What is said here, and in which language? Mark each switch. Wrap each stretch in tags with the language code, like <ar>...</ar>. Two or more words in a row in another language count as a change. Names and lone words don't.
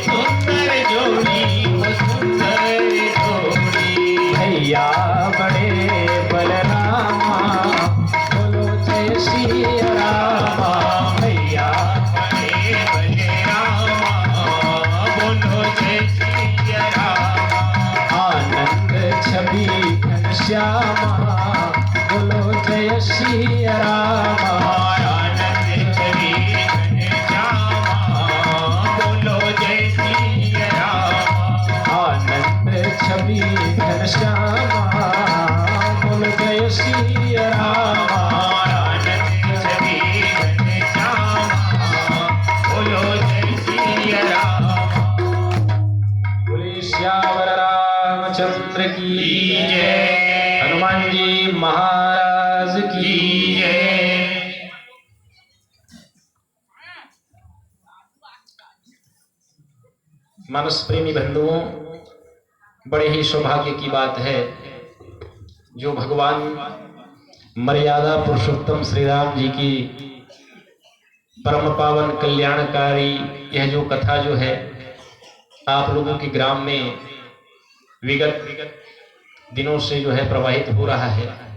<hi>सुंदर जोड़ी हो सुंदर जोड़ी। भैया बड़े बलरामा बोलो जय श्री रामा। भैया बड़े बलरामा बोलो जय श्री रामा। आनंद छवि घनश्यामा बोलो जय श्री रामा। आनंद छवि घनश्यामा बोलो जय श्री रामा। आनंद छवि घनश्यामा बोलो जय श्री रामा। आनंद छवि घनश्यामा बोलो जय श्री रामा। बोले श्यावर रामचंद्र की जय। हनुमान जी महाराज की जय। मानस प्रेमी बंधुओं, बड़े ही सौभाग्य की बात है जो भगवान मर्यादा पुरुषोत्तम श्री राम जी की परम पावन कल्याणकारी यह जो कथा जो है आप लोगों के ग्राम में विगत दिनों से जो है प्रवाहित हो रहा है।</hi>